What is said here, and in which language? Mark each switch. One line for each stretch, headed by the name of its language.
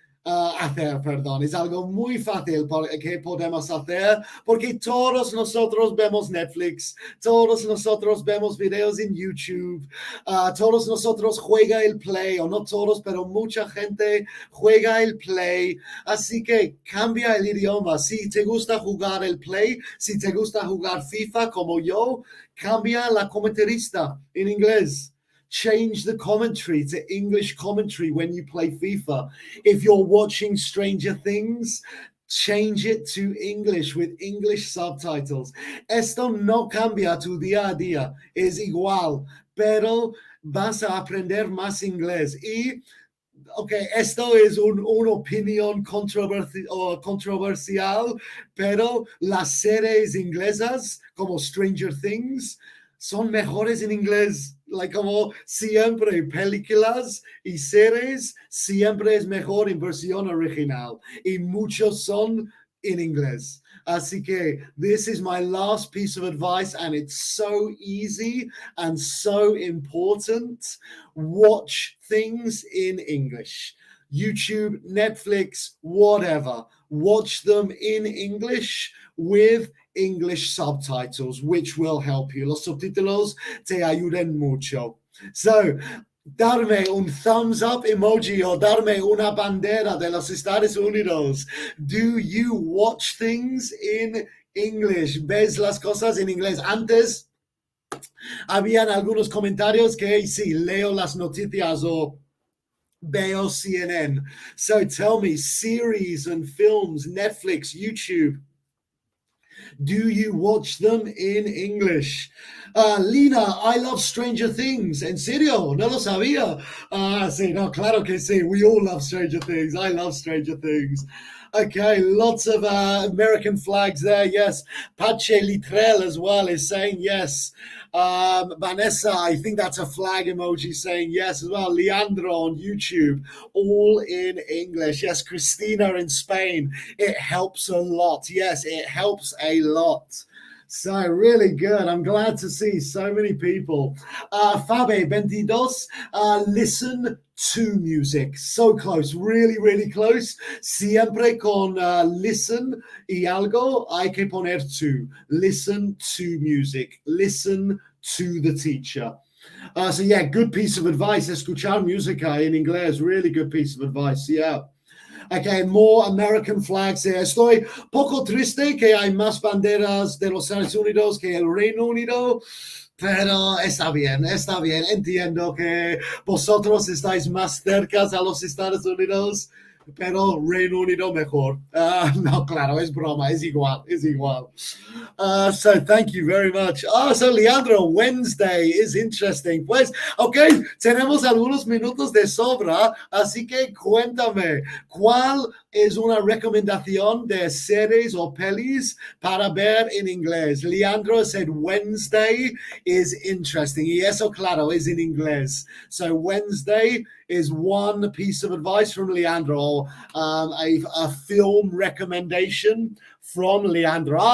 Spanish: hacer, perdón, es algo muy fácil que podemos hacer porque todos nosotros vemos Netflix, todos nosotros vemos videos en YouTube, todos nosotros juega el Play, o no todos, pero mucha gente juega el Play, así que cambia el idioma. Si te gusta jugar el Play, si te gusta jugar FIFA como yo, cambia la comentarista en inglés.
English: Change the commentary to English commentary when you play FIFA. If you're watching Stranger Things, change it to English with English subtitles.
Spanish: Esto no cambia tu día a día, es igual, pero vas a aprender más inglés. Y okay, esto es una opinión controversial, pero las series inglesas como Stranger Things son mejores en inglés. Like como siempre, películas y series siempre es mejor en versión original y muchos son en inglés. Así que
English: this is my last piece of advice, and it's so easy and so important. Watch things in English. YouTube, Netflix, whatever. Watch them in English with English subtitles, which will help you.
Spanish: Los subtítulos te ayudan mucho. So, darme un thumbs up emoji o darme una bandera de los Estados Unidos.
English: Do you watch things in English?
Spanish: ¿Ves las cosas en inglés? Antes, habían algunos comentarios que sí, leo las noticias o veo CNN.
English: So tell me, series and films, Netflix, YouTube, do you watch them in English?
Spanish: Lina,
English: I love Stranger Things.
Spanish: ¿En serio? No lo sabía. Sí, no, claro que sí.
English: We all love Stranger Things. I love Stranger Things. Okay, lots of American flags there. Yes. Pache Litrel as well is saying yes. Vanessa, I think that's a flag emoji saying yes as well. Leandro on YouTube, all in English. Yes, Christina in Spain. It helps a lot. Yes, it helps a lot. So really good. I'm glad to see so many people. Fabe 22, listen to music. So close, really, really close.
Spanish: Siempre con listen y algo hay que poner to.
English: Listen to music. Listen to the teacher. So yeah, good piece of advice.
Spanish: Escuchar música en inglés.
English: Really good piece of advice. Yeah. Okay, more American flags here.
Spanish: Estoy poco triste que hay más banderas de los Estados Unidos que el Reino Unido. Pero está bien, está bien. Entiendo que vosotros estáis más cerca a los Estados Unidos, pero Reino Unido mejor. No, claro, es broma, es igual, es igual.
English: So thank you very much. So Leandro, Wednesday is interesting.
Spanish: Pues, ok, tenemos algunos minutos de sobra, así que cuéntame, ¿cuál es una recomendación de series o pelis para ver en inglés?
English: Leandro said Wednesday is interesting.
Spanish: Y eso, claro, es en inglés.
English: So Wednesday is one piece of advice from Leandro, a film recommendation from Leandro.